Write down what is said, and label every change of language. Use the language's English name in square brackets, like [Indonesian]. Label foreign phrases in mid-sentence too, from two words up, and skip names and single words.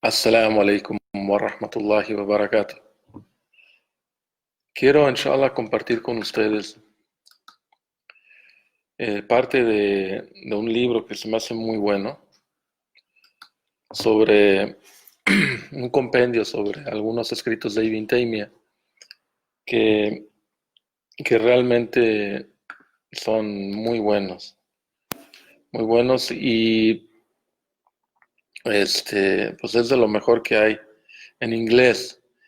[Arabic] السلام عليكم ورحمة الله وبركاته. [Spanish] Quiero, inshallah, compartir con ustedes parte de un libro que se me hace muy bueno sobre un compendio sobre algunos escritos de Ibn Taymiyyah que, que realmente son muy buenos y pues es de lo mejor que hay en inglés.